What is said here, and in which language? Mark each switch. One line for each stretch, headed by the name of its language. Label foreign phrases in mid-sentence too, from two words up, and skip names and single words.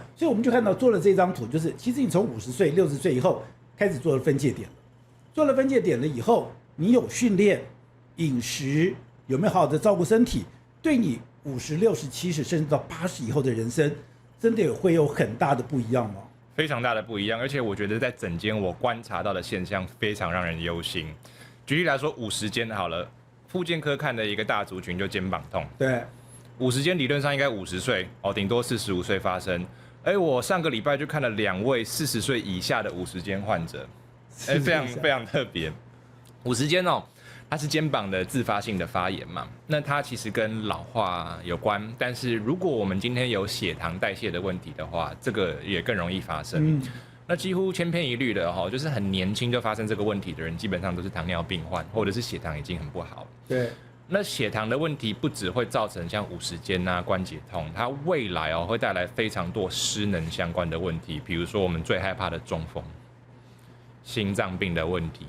Chinese: 所以我們就看到做了這張圖，就是其實你從50歲、60歲以後開始做了分界點了，做了分界點了以後，你有訓練、飲食，有沒有好好的照顧身體，對你50、60、70甚至到80以後的人生，真的會有很大的不一樣嗎？非常大的不一樣，而且我覺得在診間我觀察到的現象非常讓人憂心。舉例來說，50肩好了，復健科看的一個大族群就肩膀痛。對，50肩理論上應該50歲哦，頂多45歲發生。我上個禮拜就看了2位40歲以下的50肩患者，非常非常特別。50肩哦，它是肩膀的自發性的發炎嘛，那它其實跟老化有關，但是如果我們今天有血糖代謝的問題的話，這個也更容易發生。那幾乎千篇一律的哈，就是很年輕就發生這個問題的人，基本上都是糖尿病患，或者是血糖已經很不好。對，那血糖的問題不只會造成像50肩啊、關節痛，它未來會帶來非常多失能相關的問題，比如說我們最害怕的中風、心臟病的問題。